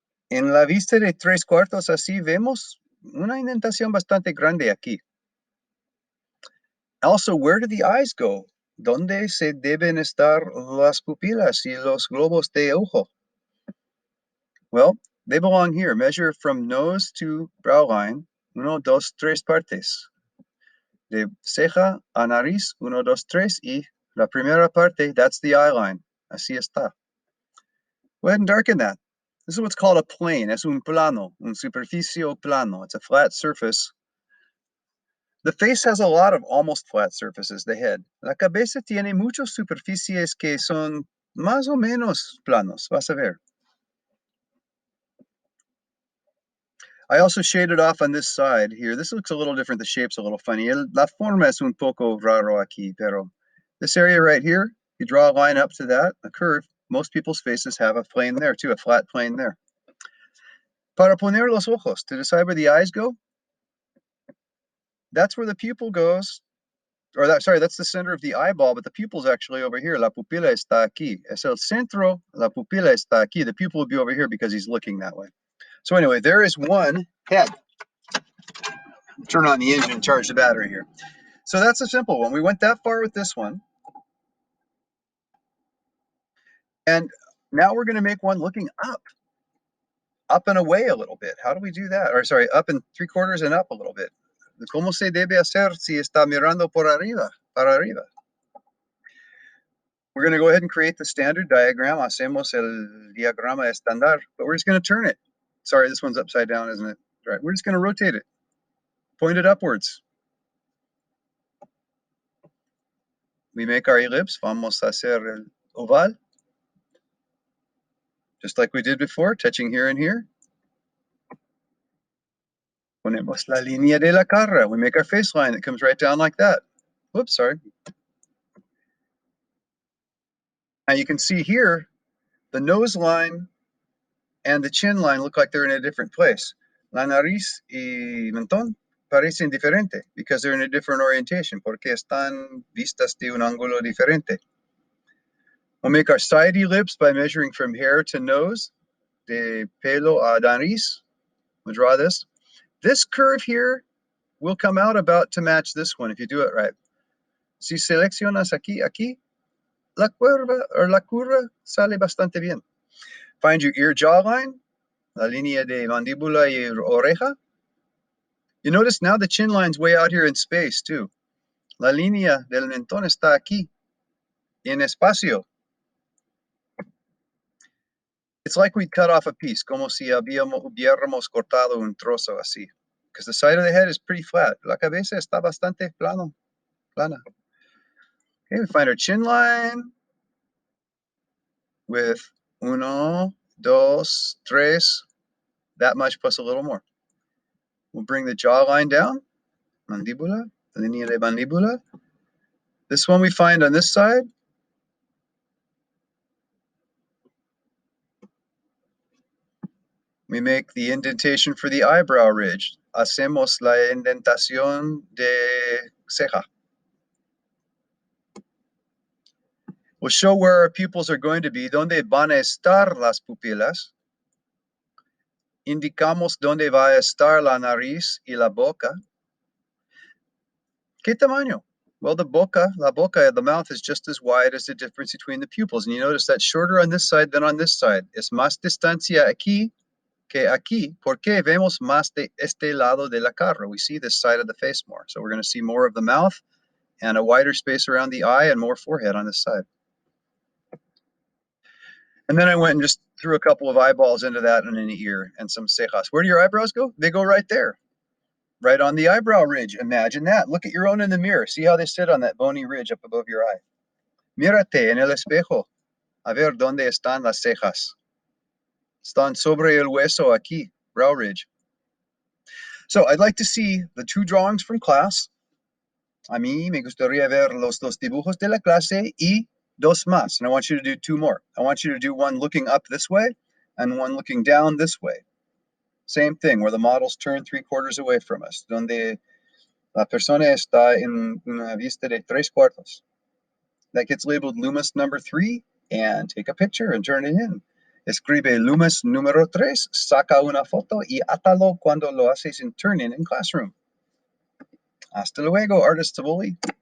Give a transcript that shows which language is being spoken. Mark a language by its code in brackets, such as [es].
[es] En la vista de tres cuartos, así vemos una indentación bastante grande aquí. [en] Also, where do the eyes go? [es] ¿Dónde se deben estar las pupilas y los globos de ojo? [en] Well, they belong here. Measure from nose to brow line, 1, 2, 3 partes. [es] De ceja a nariz, 1, 2, 3, y la primera parte, [en] that's the eye line. [es] Así está. [en] Go ahead and darken that. This is what's called a plane. [es] Es un plano, un superficie plano. [en] It's a flat surface. The face has a lot of almost flat surfaces, the head. [es] La cabeza tiene muchas superficies que son más o menos planos. Vas a ver. [en] I also shaded off on this side here. This looks a little different. The shape's a little funny. [es] La forma es un poco raro aquí, pero [en] this area right here, you draw a line up to that, a curve. Most people's faces have a plane there too, a flat plane there. [es] Para poner los ojos, [en] to decide where the eyes go, that's where the pupil goes, or that's the center of the eyeball, but the pupil's actually over here. [es] La pupila está aquí. Es el centro, la pupila está aquí. [en] The pupil will be over here because he's looking that way. So anyway, there is one head. Turn on the engine, charge the battery here. So that's a simple one. We went that far with this one. And now we're going to make one looking up and away a little bit. How do we do that? Or sorry, up and three quarters and up a little bit. [es] ¿Cómo se debe hacer si está mirando por arriba, para arriba? [en] We're going to go ahead and create the standard diagram. [es] Hacemos el diagrama estándar, [en] but we're just going to turn it. Sorry, this one's upside down, isn't it? Right. We're just going to rotate it, point it upwards. We make our ellipse. [es] Vamos a hacer el oval. [en] Just like we did before, touching here and here. [es] Ponemos la línea de la cara. [en] We make our face line that comes right down like that. Whoops, sorry. Now you can see here, the nose line and the chin line look like they're in a different place. [es] La nariz y mentón parecen diferente [en] because they're in a different orientation, [es] porque están vistas de un ángulo diferente. [en] We'll make our sidey lips by measuring from hair to nose, [es] de pelo a nariz. [en] We'll draw this. This curve here will come out about to match this one if you do it right. [es] Si seleccionas aquí, la curva sale bastante bien. [en] Find your ear jawline, [es] la línea de mandíbula y oreja. [en] You notice now the chin line's way out here in space too. [es] La línea del mentón está aquí, en espacio. [en] It's like we cut off a piece, [es] como si hubiéramos cortado un trozo así. [en] Because the side of the head is pretty flat. [es] La cabeza está bastante plana. [en] Okay, we find our chin line with [es] uno, dos, tres, [en] that much plus a little more. We'll bring the jawline down, [es] mandíbula, línea de mandíbula. [en] This one we find on this side. We make the indentation for the eyebrow ridge. [es] Hacemos la indentación de ceja. [en] We'll show where our pupils are going to be, [es] donde van a estar las pupilas. Indicamos dónde va a estar la nariz y la boca. ¿Qué tamaño? [en] Well, [es] la boca, [en] the mouth is just as wide as the difference between the pupils. And you notice that's shorter on this side than on this side. [es] Es más distancia aquí que aquí, porque vemos más de este lado de la cara. [en] We see this side of the face more. So we're going to see more of the mouth and a wider space around the eye and more forehead on this side. And then I went and just threw a couple of eyeballs into that and an ear and some cejas. Where do your eyebrows go? They go right there, right on the eyebrow ridge. Imagine that. Look at your own in the mirror. See how they sit on that bony ridge up above your eye. [es] Mírate en el espejo. A ver dónde están las cejas. Están sobre el hueso aquí, [en] brow ridge. So I'd like to see the two drawings from class. [es] A mí me gustaría ver los dos dibujos de la clase y dos más. [en] And I want you to do two more. I want you to do one looking up this way and one looking down this way. Same thing, where the models turn 3/4 away from us, [es] donde la persona está en una vista de 3/4. [en] That gets labeled Loomis number 3, and take a picture and turn it in. [es] Escribe Loomis número 3, saca una foto y átalo cuando lo haces en [en] turn-in [es] en classroom. Hasta luego, artist Tivoli.